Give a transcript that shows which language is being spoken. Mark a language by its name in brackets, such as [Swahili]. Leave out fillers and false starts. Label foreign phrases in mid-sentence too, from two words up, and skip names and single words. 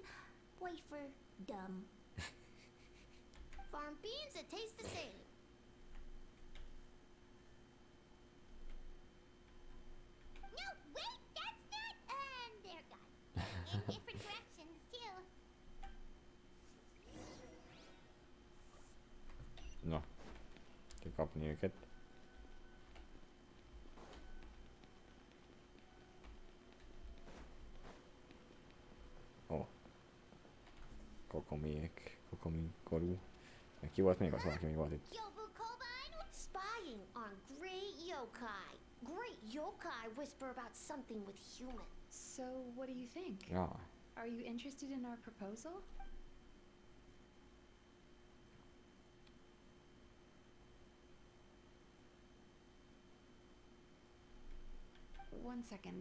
[English] Whitefer, dumb. Farm beans that taste the same. No, wait, that's not. And they're gone. In different directions, too. [Hungarian] Na, kell kapni őket. Ó. Kokomiék, Kokomi korú. Meg ki volt még? Az valaki még volt itt. [English] Spying on great yokai. Great yokai whisper about something with humans. So, what do you think? [Hungarian] Ja. [English] Are you interested in our proposal? One second.